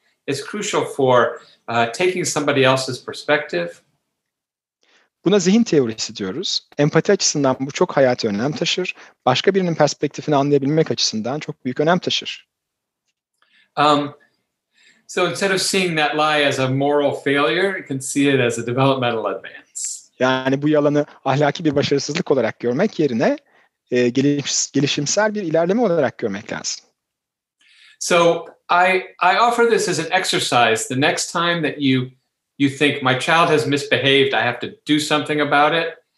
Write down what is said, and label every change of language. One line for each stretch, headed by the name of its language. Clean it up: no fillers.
English: It's crucial for taking somebody else's perspective.
Turkish: Buna zihin teorisi diyoruz. Empati açısından bu çok hayati önem taşır. Başka birinin perspektifini anlayabilmek açısından çok büyük önem taşır.
English: So instead of seeing that lie as a moral failure, you can see it as a developmental advance.
Turkish: Yani bu yalanı ahlaki bir başarısızlık olarak görmek yerine gelişimsel bir ilerleme olarak görmek lazım.
English: So I offer this as an exercise. The next time that you think my child has misbehaved, I have to do something about it.